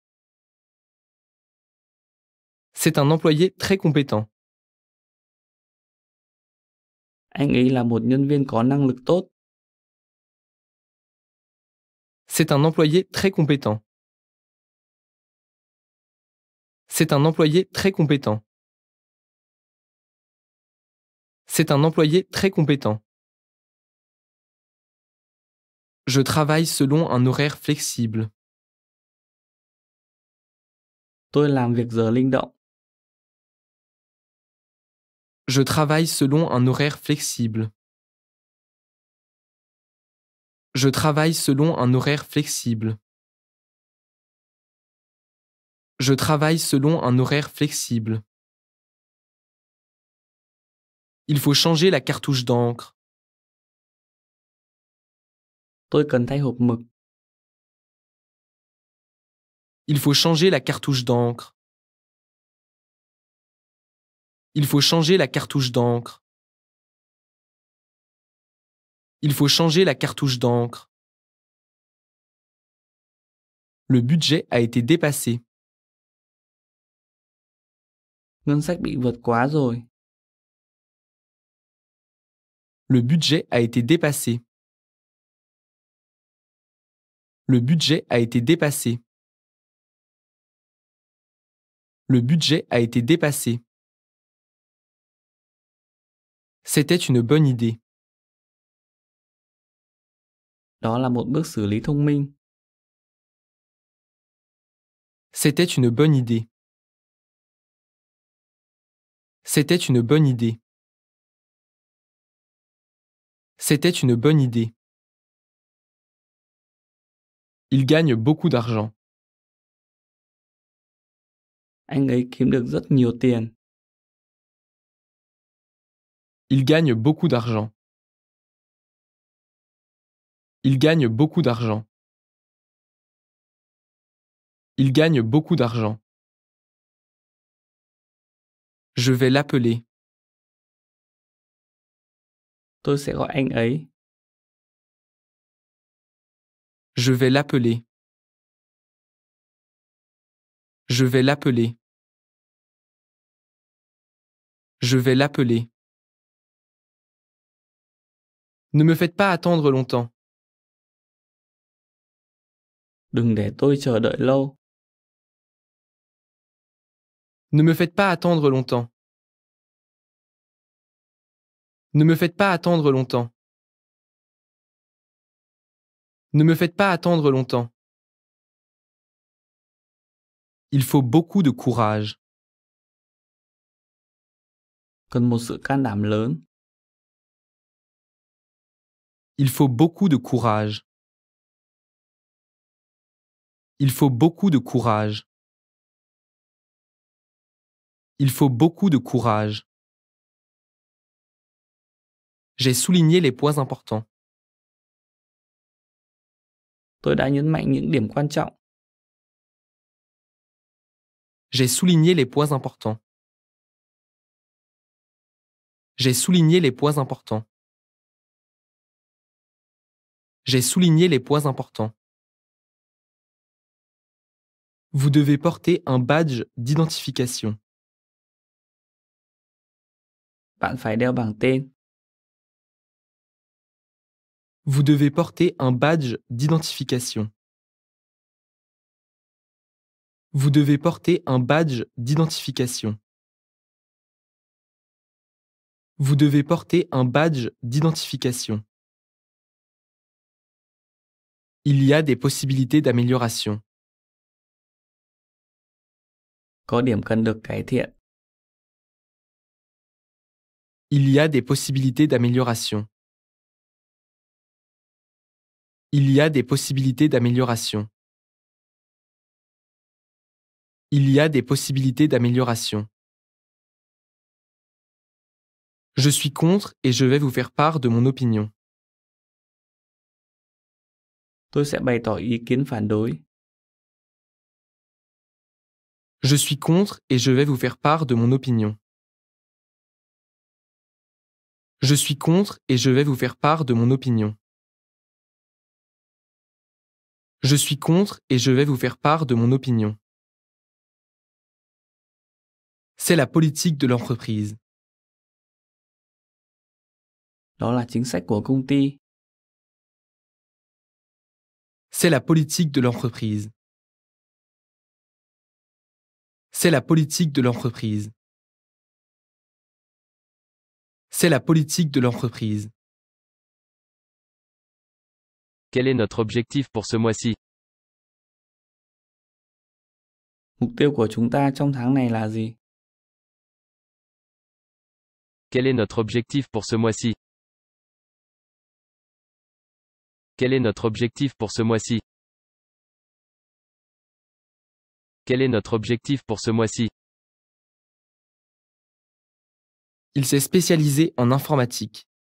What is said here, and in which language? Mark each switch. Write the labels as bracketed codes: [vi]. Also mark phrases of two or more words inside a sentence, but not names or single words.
[fr] C'est un employé très compétent. [vi] Anh ấy là một nhân viên có năng lực tốt. [fr] C'est un employé très compétent. C'est un employé très compétent. C'est un employé très compétent. Je travaille selon un horaire flexible. [vi] Tôi làm việc giờ linh động. [fr] Je travaille selon un horaire flexible. Je travaille selon un horaire flexible. Je travaille selon un horaire flexible. Il faut changer la cartouche d'encre. [vi] Tôi cần thay hộp mực. [fr] Il faut changer la cartouche d'encre. Il faut changer la cartouche d'encre. Il faut changer la cartouche d'encre. Le budget a été dépassé. [vi] Ngân sách bị vượt quá rồi. [fr] Le budget a été dépassé. Le budget a été dépassé. Le budget a été dépassé. C'était une bonne idée. [vi] Đó là một bước xử lý thông minh. [fr] C'était une bonne idée. C'était une bonne idée. C'était une bonne idée. Il gagne beaucoup d'argent. [vi] Anh ấy kiếm được rất nhiều tiền. [fr] Il gagne beaucoup d'argent. Il gagne beaucoup d'argent. Il gagne beaucoup d'argent. Je vais l'appeler. [vi] Tôi sẽ gọi anh ấy. [fr] Je vais l'appeler. Je vais l'appeler. Je vais l'appeler. Ne me faites pas attendre longtemps. [vi] Đừng để tôi chờ đợi lâu. [fr] Ne me faites pas attendre longtemps. Ne me faites pas attendre longtemps. Ne me faites pas attendre longtemps. Il faut beaucoup de courage. [vi] Cần một sự can đảm lớn. [fr] Il faut beaucoup de courage. Il faut beaucoup de courage. Il faut beaucoup de courage. J'ai souligné les points importants. [vi] Tôi đã nhấn mạnh những điểm quan trọng. [fr] J'ai souligné les points importants. J'ai souligné les points importants. J'ai souligné les points importants. Vous devez porter un badge d'identification. [vi] Bạn phải đeo bảng tên. [fr] Vous devez porter un badge d'identification. Vous devez porter un badge d'identification. Vous devez porter un badge d'identification. Il y a des possibilités d'amélioration. [vi] Có điểm cần được cải thiện. [fr] Il y a des possibilités d'amélioration. Il y a des possibilités d'amélioration. Il y a des possibilités d'amélioration. Je suis contre et je vais vous faire part de mon opinion. [vi] Tôi sẽ bày tỏ ý kiến phản đối. [fr] Je suis contre et je vais vous faire part de mon opinion. Je suis contre et je vais vous faire part de mon opinion. Je suis contre et je vais vous faire part de mon opinion. C'est la politique de l'entreprise. [vi] Đó là chính sách của công ty. [fr] C'est la politique de l'entreprise. C'est la politique de l'entreprise. C'est la politique de l'entreprise. Quel est notre objectif pour ce mois-ci? [vi] Mục tiêu của chúng ta trong tháng này là gì? [fr] Quel est notre objectif pour ce mois-ci? Quel est notre objectif pour ce mois-ci? Quel est notre objectif pour ce mois-ci? Il s'est spécialisé en informatique.